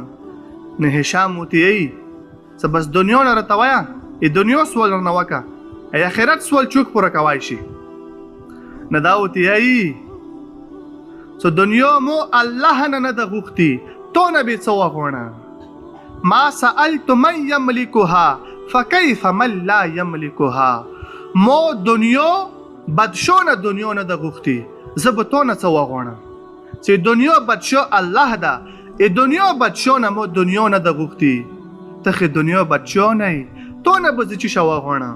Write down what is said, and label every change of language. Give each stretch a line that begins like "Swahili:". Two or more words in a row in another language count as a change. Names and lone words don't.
Pashto: نو هشام ته یی څه بس دنیا نه راته وایه، دنیا سوال رانه وکړه، آخرت سوال چوک پوره کوای شي. نو دا ورته یی څه دنیا مو الله نه نه ده غوښتي، تو نه بې څه وغواړه.
Arabic: ما سألت من یملکها فکیف من لا یملکها.
Pashto: مو دنیا بادشاه نه دنیا نه ده غوښتي، زه به تو نه څه وغواړم چې دنیا بادشاه الله ده، دنیا بادشاه نه مو دنیا نه ده غوښتي. ته خو دنیا بادشاه نه یې، تو نه به زه څه شی وغواړم.